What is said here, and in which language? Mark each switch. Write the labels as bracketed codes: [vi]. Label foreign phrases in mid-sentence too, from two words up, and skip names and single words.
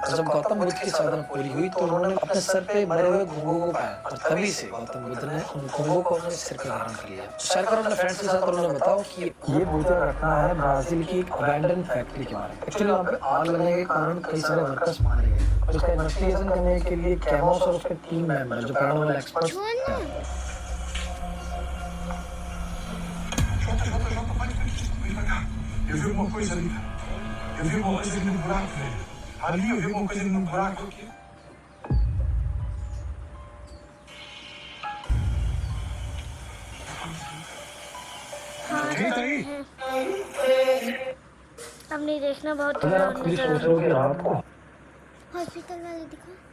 [hi] और जब गौतम बुद्ध की साधना पूरी हुई तो उन्होंने अपने सर पे मरे हुए घोंघों को पाया और तभी से गौतम बुद्ध ने उन घोंघों को अपने सिर पे धारण कर लिया। शेयर करो अपने फ्रेंड्स के साथ और उन्हें बताओ कि ये भूतिया घटना है ब्राजील की एक [en] abandon factory [hi] के बारे में। एक्चुअली वहाँ पे आग लगने के कारण कई सारे वर्कर्स मारे गए। उसका इन्वेस्टिगेशन करने के लिए कैमोस और उसके [en] team member [hi] जो [en] paranormal experts [pt] Eu vi alguma coisa ali. Eu vi alguma coisa ali no buraco, velho. Ali eu vi alguma coisa ali no buraco. Quem tá aí? [hi] अब नहीं देखना, बहुत अगर आप खुद सोच रहे हो कि रात को हॉस्पिटल वाले दिखा।